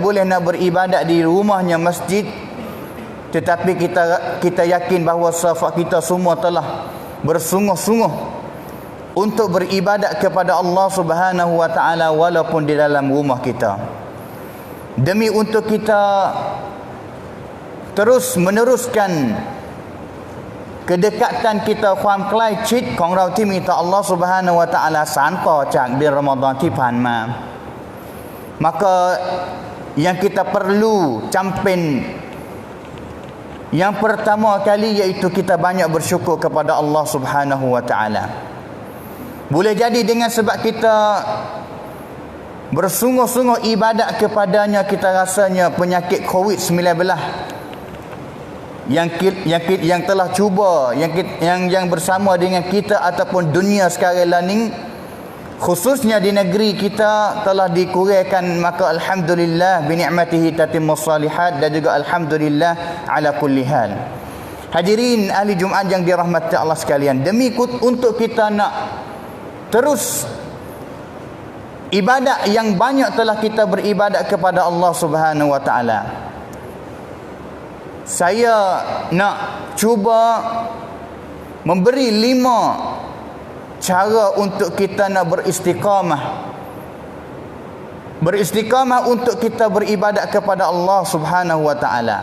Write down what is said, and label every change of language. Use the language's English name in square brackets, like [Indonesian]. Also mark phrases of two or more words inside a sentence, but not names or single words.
[Malay] boleh nak beribadat di rumahnya masjid, tetapi kita yakin bahawa safak kita semua telah bersungguh-sungguh untuk beribadat kepada Allah [Arabic] سبحانه وتعالى [Malay] walaupun di dalam rumah kita, demi untuk kita terus meneruskan kedekatan kita [Thai] ความใกล้ชิดของเราที่มีต่อ [Malay] Allah [Arabic] سبحانه وتعالى [Thai] สานต่อจากเดือนรอมฎอนที่ผ่านมา [Malay] maka yang kita perlu campen yang pertama kali iaitu kita banyak bersyukur kepada Allah [Arabic] سبحانه وتعالى. [Malay] Boleh jadi dengan sebab kita bersungguh-sungguh ibadat kepadanya, kita rasanya penyakit COVID-19 yang telah cuba yang bersama dengan kita ataupun dunia sekarang ini, khususnya di negeri kita, telah dikurangkan. [Arabic] Maka الحمد لله بنعمته تتم الصالحات, [Malay] dan juga [Arabic] الحمد لله على كل حال. [Malay] Hadirin ahli Jumaat yang dirahmati Allah sekalian, demi untuk kita nak terus ibadat yang banyak telah kita beribadat kepada Allah [Arabic] سبحانه وتعالى, [Malay] saya nak cuba memberi 5 cara untuk kita nak beristiqamah untuk kita beribadat kepada Allah [Arabic] سبحانه وتعالى.